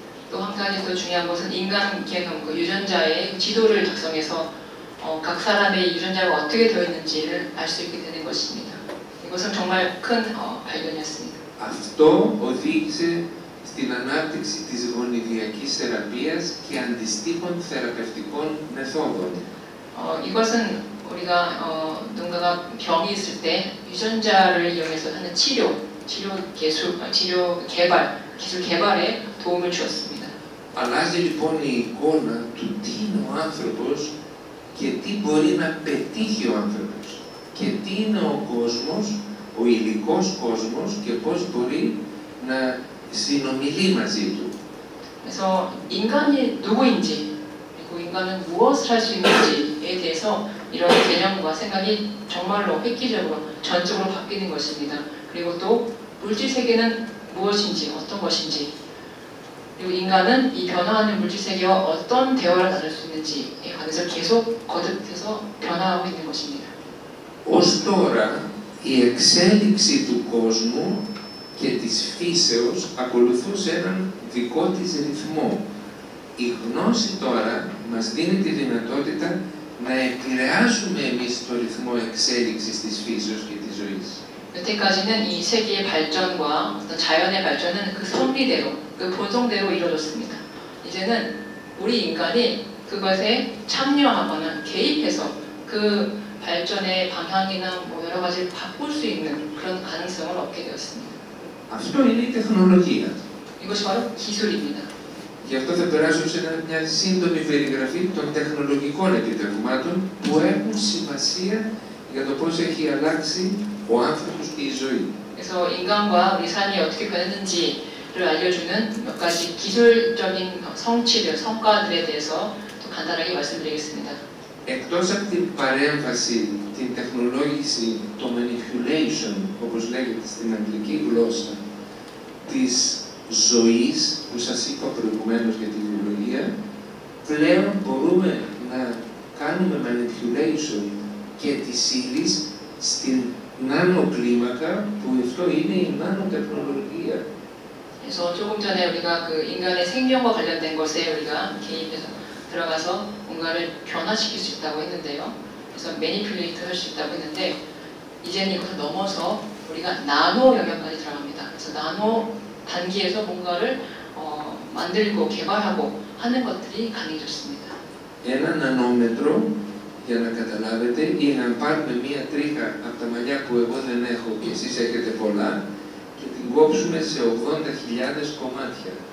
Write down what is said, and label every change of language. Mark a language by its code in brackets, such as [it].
[ko] 또 한 가지 더 중요한 것은 인간 개념, 그 유전자의 지도를 작성해서 각 사람의 유전자가 어떻게 되어 있는지를 알 수 있게 되는 것입니다. 이것은 정말 큰 발견이었습니다. [el] Αυτό οδήγησε στην ανάπτυξη της γονιδιακής θεραπείας και αντιστοίχων θεραπευτικών μεθόδων. [ko] 이것은 우리가 누군가가 병이 있을 때 유전자를 이용해서 하는 치료 기술 개발에 도움을 주었습니다. [el] Αλλάζει λοιπόν η εικόνα του τι είναι ο άνθρωπος και τι μπορεί να πετύχει ο άνθρωπος και τι είναι ο κόσμος, ο υλικός κόσμος και πώς μπορεί να συνομιλεί μαζί του. [ko] 그래서 인간이 누구인지 그리고 인간은 무엇을 할 수 있는지에 대해서 이런 개념과 생각이 정말로 획기적으로 전적으로 바뀌는 것입니다. 그리고 또 물질 세계는 무엇인지 어떤 것인지 그리고 인간은 이 변화하는 물질 세계와 어떤 대화를 나눌 수 있는지에 관해서 계속 거듭해서 변화하고 있는 것입니다. [el] Ως τώρα η εξέλιξη του κόσμου και της φύσεως ακολουθούσε έναν δικό της ρυθμό. Η γνώση τώρα μας δίνει τη δυνατότητα να επηρεάσουμε εμείς το ρυθμό εξέλιξης της φύσεως και της ζωής. [ko] 여태까지는 이 세계의 발전과 어떤 자연의 발전은 그 섭리대로, 그 본성대로 이루어졌습니다. 이제는 우리 인간이 그것에 참여하거나 개입해서 그 발전의 방향이나 뭐 여러 가지를 바꿀 수 있는 그런 가능성을 얻게 되었습니다. [el] Αυτό είναι η τεχνολογία. [ko] 이것이 바로 기술입니다. [el] Γι' αυτό θα περάσω σε μια σύντομη περιγραφή των τεχνολογικών επιτευγμάτων που έχουν σημασία για το πώς έχει αλλάξει ο άνθρωπος και η ζωή. [ko] 그래서 인간과 우리 삶이 어떻게 변했는지를 알려주는 몇 가지 기술적인 성취들, 성과들에 대해서 또 간단하게 말씀드리겠습니다. [el] Εκτός από την παρέμβαση, την τεχνολόγηση, το manipulation, όπως λέγεται στην αγγλική γλώσσα, της ζωής, που σας είπα προηγουμένως για τη βιολογία, πλέον μπορούμε να κάνουμε manipulation και της ύλης στην 나노κλίμακα, που αυτό είναι η νανοτεχνολογία. [ko] 그래서 조금 전에 우리가 그 인간의 생명과 관련된 것에 우리가 개입해서 들어가서 뭔가를 변화시킬 수 있다고 했는데요. 그래서 매니플레이트 할 수 있다고 했는데 이제는 이것을 넘어서 우리가 나노 영역까지 들어갑니다. 그래서 나노 단계에서 뭔가를 만들고 개발하고 하는 것들이 가능해졌습니다. [el] Ένα νανόμετρο, για να καταλάβετε, είναι να πάρουμε μία τρίχα από τα μαλλιά που εγώ δεν έχω και εσείς έχετε πολλά και την κόψουμε σε 80.000 κομμάτια.